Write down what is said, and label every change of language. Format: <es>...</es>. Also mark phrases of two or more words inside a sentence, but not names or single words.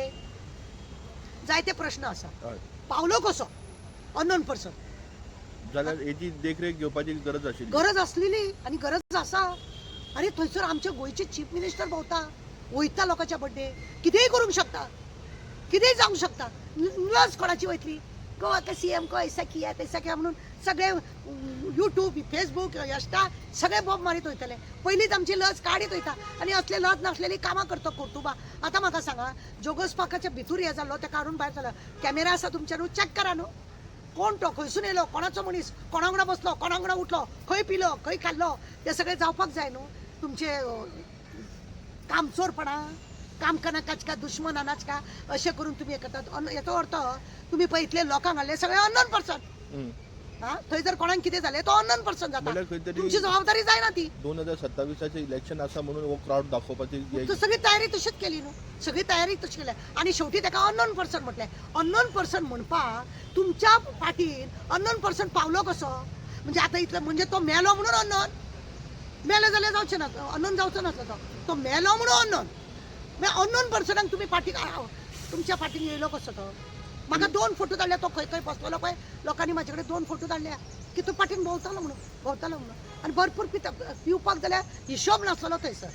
<kok>जायते प्रश्न आसा. पावलो कसो</kok> <en>unknown person?</en> <kok>जाल्यार हेची देखरेख घेवपाची गरज आसलेली आनी गरज आसा. अरे थंयसर आमचे गोंयचे चीफ मिनिस्टर भोंवता वयता लोकांच्या बड्डे कितेंय करूंक शकता कितेंय जावंक शकता. लज कोणाची वयतली?</kok> <hi>गोवा का CM को ऐसा किया तैसा किया</hi> <kok>म्हणून सगळे यूट्यूब फेसबुक इंस्टा सगळे बॉब मारीत वयतले. पयलींच आमची लज काडीत वयता आनी असले लज नासलेली कामां करता कुर्तुबा. आतां म्हाका सांगा जोगस पाकाच्या भितूर हे जाल्लो ते काडून भायर जालो कॅमेरा आसा तुमचे न्हू चॅक करा न्हू. कोण तो खंयसून येयलो कोणाचो मनीस कोणा वांगडा बसलो कोणा वांगडा उठलो खंय पिलो खंय खाल्लो ते सगळे जावपाक जाय न्हू. तुमचे कामचोरपणा</kok> <hi>काम करना का दुश्मन अनाज का</hi> <kok>अशें करून तुम्ही हे करतात. याचो अर्थ तुम्ही पळय इतले लोकांक हाडले सगळे</kok> <en>unknown person</en> <kok>हा थंय जर कोणाक कितें जालें तो अननोन पर्सन जाता म्हणल्यार खंय तरी तुमची जबाबदारी जायना ती 2027चे इलेक्शन आसा म्हणून हो क्राऊड दाखोवपाची तू सगळी तयारी तशीच केली न्हू सगळी तयारी तशी केली आणि शेवटी ताका</kok> <en>unknown person</en> <kok>म्हटलें</kok> <en>unknown person</en> <kok>म्हणपाक तुमच्या पाठीन</kok> <en>unknown person</en> <kok>पावलो कसो म्हणजे आतां इतलो म्हणजे तो मेलो म्हणून अननोन मेलो जाल्यार जावचें ना अननोन जावचो नासलो तो मेलो म्हणून अननोन मागीर अननोन पर्सनाक तुमी फाटीक तुमच्या फाटीन येयलो कसो तो म्हाका 2 फोटो धाडले तो खंय खंय बसलेलो पळय लोकांनी म्हाजे कडेन 2 फोटो धाडल्या की तूं फाटीन भोंवतालो म्हणून आनी भरपूर पिवपाक जाल्यार हिशोब नासलो थंयसर</kok>